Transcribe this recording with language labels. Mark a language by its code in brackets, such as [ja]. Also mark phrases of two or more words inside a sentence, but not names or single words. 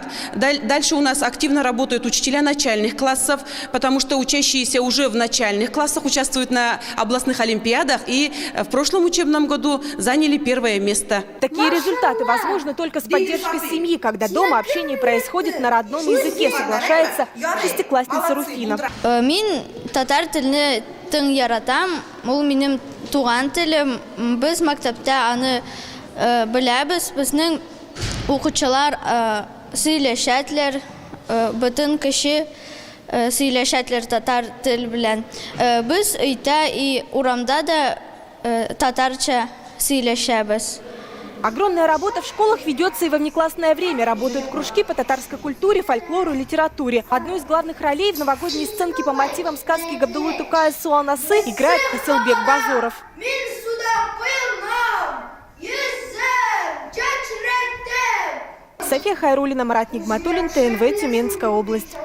[ru] Дальше у нас активно работают учителя начальных классов, потому что учащиеся уже в начальных классах участвуют на областных олимпиадах и в прошлом учебном году заняли 1 место. Такие результаты возможны только с поддержкой семьи, когда дома общение происходит на родном языке, соглашается шестиклассница Руфина. [tt] Мин татар телне тың яратам, ул минем туган телем. Без мактапта аны беләбез, безнең укучылар сөйләшәтләр, бөтен кеше сөйләшәтләр татар тел белән. Без өйдә и урамда да татарча сөйләшәбез. [ru] Огромная работа в школах ведется и во внеклассное время. Работают кружки по татарской культуре, фольклору и литературе. Одну из главных ролей в новогодней сценке по мотивам сказки Габдуллы Тукая «Суанасы» играет Хасилбек Базоров. София Хайруллина, Марат Нигматуллин, ТНВ, Тюменская область.